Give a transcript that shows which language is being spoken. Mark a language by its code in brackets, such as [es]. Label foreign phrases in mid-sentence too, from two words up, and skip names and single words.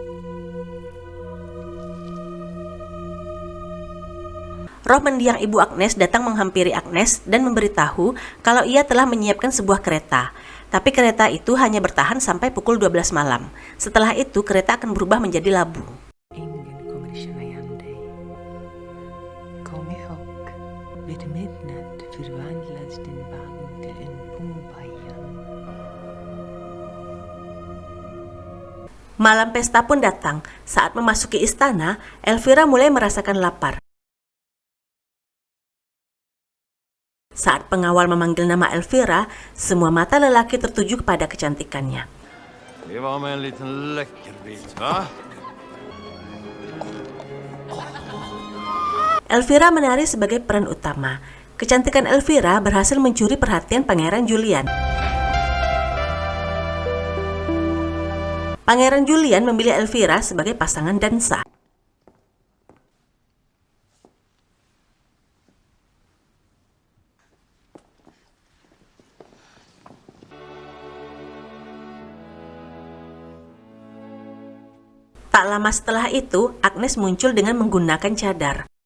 [id] Roh mendiang ibu Agnes datang menghampiri Agnes dan memberitahu kalau ia telah menyiapkan sebuah kereta. Tapi kereta itu hanya bertahan sampai pukul 12 malam. Setelah itu kereta akan berubah menjadi labu. [sv] Ingen kommer känna igen dig. Kom ihåg, vid midnatt förvandlas din vagn till en pumbajan. [id] Malam pesta pun datang. Saat memasuki istana, Elvira mulai merasakan lapar. Saat pengawal memanggil nama Elvira, semua mata lelaki tertuju kepada kecantikannya. [sv] Det var med en liten läckerbit, va? [id] Elvira menari sebagai peran utama. Kecantikan Elvira berhasil mencuri perhatian Pangeran Julian. Pangeran Julian memilih Elvira sebagai pasangan dansa. Tak lama setelah itu, Agnes muncul dengan menggunakan cadar.